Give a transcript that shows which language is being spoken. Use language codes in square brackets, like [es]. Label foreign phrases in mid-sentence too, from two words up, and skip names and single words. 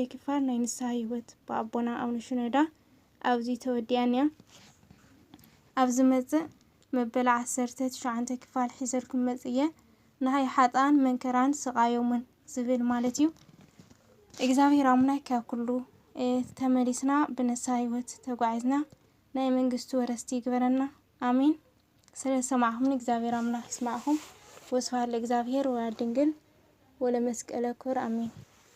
[ti] ክፋል ናይ ንስሐ ህይወት በአቦና አቡነ ሽኖዳ ኣብዚ ተወዲአንያ ኣብ ዝመጽእ መበል 19 ክፋል ሒዘልኩም መጽየ ናይ ሓጣን መንከራን ስቃዮምን ዝብል ማለት እዩ። እግዚአብሔር አምላክ ካብ ኩሉ ተመሊስና ብንስሐ ህይወት ተጓዒዝና ናይ መንግስቱ ወረስቲ ይግበረና። አሜን። ስለሰማዕኹም እግዚአብሔር አምላክ ይስማዕኹም። [gez] ወስብሐት ለእግዚአብሔር ወለድንግል ወለመስቀለ ክቡር አሜን።